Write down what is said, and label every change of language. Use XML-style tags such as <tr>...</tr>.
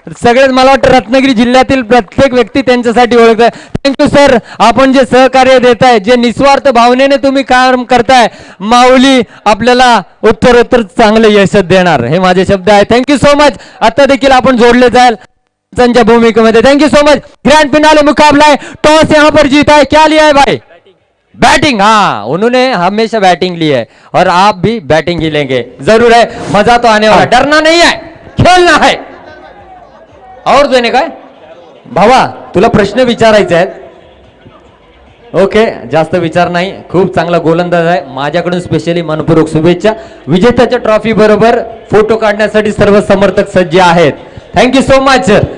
<mr>सगळेच मला वाटतं रत्नागिरी जिल्ह्यातील प्रत्येक व्यक्ती त्यांच्यासाठी ओळखत आहे. थँक्यू सर, आपण जे सहकार्य देताय, जे निस्वार्थ भावनेने तुम्ही काम करताय, माऊली आपल्याला उत्तरोत्तर चांगले यश देणार, हे माझे शब्द आहे.</mr> <en>Thank you so much.</en> <mr>आता देखील आपण जोडले जाल संजय भूमिका में.</mr> <en>Thank you so much.</en> <hi>Grand finale मुकाबला है, टॉस यहाँ पर जीता है. क्या लिया है भाई? बैटिंग. हाँ, उन्होंने हमेशा बैटिंग ली है और आप भी बैटिंग ही लेंगे. जरूर है, मजा तो आने वाला. डरना नहीं है, खेलना है.</hi> <mr>और देने का भावा, तुला प्रश्न विचारायचे आहेत. ओके, जास्त विचार नाही. खूप चांगला गोलंदाज आहे. माझ्याकडून स्पेशली मनपूर्वक शुभेच्छा. विजेत्याच्या ट्रॉफी बरोबर फोटो काढण्यासाठी सर्व समर्थक सज्ज आहेत.</mr> <en>Thank you so much sir.</en>